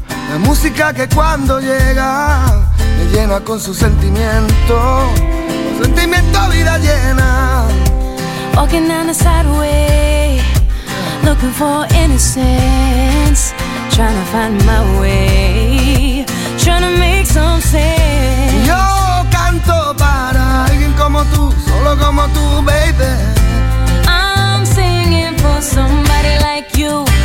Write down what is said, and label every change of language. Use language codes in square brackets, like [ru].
[es] La música que cuando llega me llena con su sentimiento, con sentimiento vida llena. [en] Walking down the sideway, looking for innocence, trying to find my way, trying to make some sense. [es] Yo canto para alguien como tú, solo como tú, baby. [en] I'm singing for somebody like you.